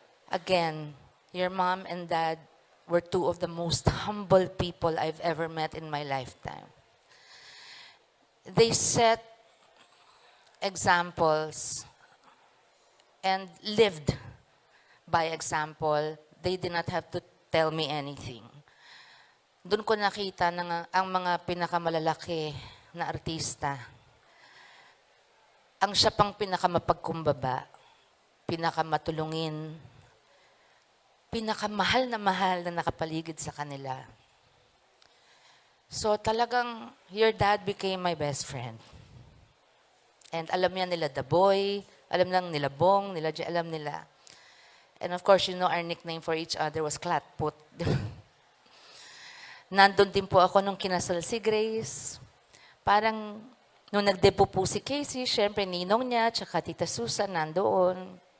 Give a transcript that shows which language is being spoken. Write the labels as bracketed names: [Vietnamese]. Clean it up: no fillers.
[English] Again, your mom and dad were two of the most humble people I've ever met in my lifetime. They set examples and lived by example. They did not have to tell me anything. [Filipino] Doon ko nakita na ang mga pinakamalalaki na artista, ang siya pang pinakamapagkumbaba, pinakamatulungin, pinakamahal na nakapaligid sa kanila. So talagang, [English] your dad became my best friend. [Filipino] And alam niya nila The Boy, alam lang nila Bong, nila Jay, alam nila. [English] And of course, you know, our nickname for each other was Klatput. [Filipino] Nandun din po ako nung kinasal si Grace. Parang, nung nagdepo po si Casey, syempre ninong niya, tsaka Tita Susan nandoon.